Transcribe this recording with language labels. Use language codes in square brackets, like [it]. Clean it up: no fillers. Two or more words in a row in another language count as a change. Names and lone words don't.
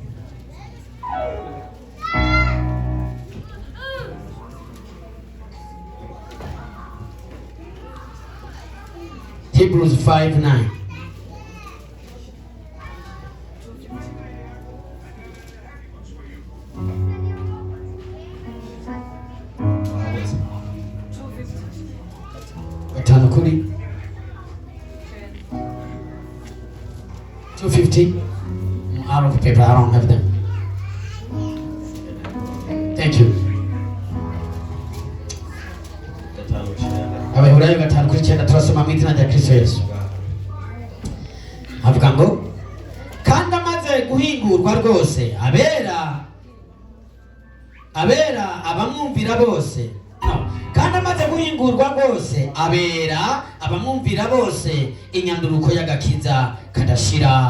[en] Hebrews 5:9. [rn] Gatanu kuri 250. [en] Out of paper, I don't have them. Thank you. [rn] Abaheburayo 5:9 turasoma mu izina rya Kristo Yesu. Havuga ngo kandi amaze guhingurwa rwose abera abamwumvira bose, no, kandi amaze guhingurwa rwose abera abamwumvira bose inyanduruko y'agakiza kadashira.